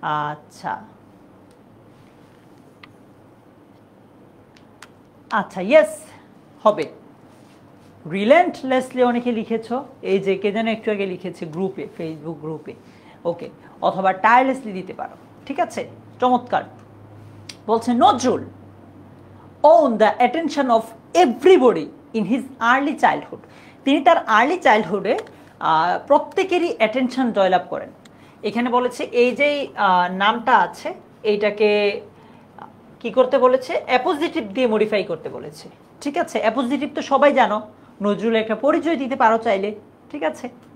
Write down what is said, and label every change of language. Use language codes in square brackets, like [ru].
[bn] আচ্ছা আচ্ছা, ইয়েস হবে। রিলেন্টলেসলি অনেকে লিখেছো, এই যে কে যেন একটু আগে লিখেছে গ্রুপে, ফেসবুক গ্রুপে, ওকে। অথবা টায়ারলেসলি দিতে পারো, ঠিক আছে, চমৎকার। বলছে [en] Nazrul own the attention of everybody in his early childhood. [bn] তিনি তার আর্লি চাইল্ডহুডে প্রত্যেকেরই অ্যাটেনশন জয়লাভ করেন। এখানে বলেছে এই যে নামটা আছে এইটাকে কি করতে বলেছে, অ্যাপোজিটিভ দিয়ে মডিফাই করতে বলেছে, ঠিক আছে? অ্যাপোজিটিভ তো সবাই জানো, নজরুলের একটা পরিচয় দিতে পারো চাইলে, ঠিক আছে?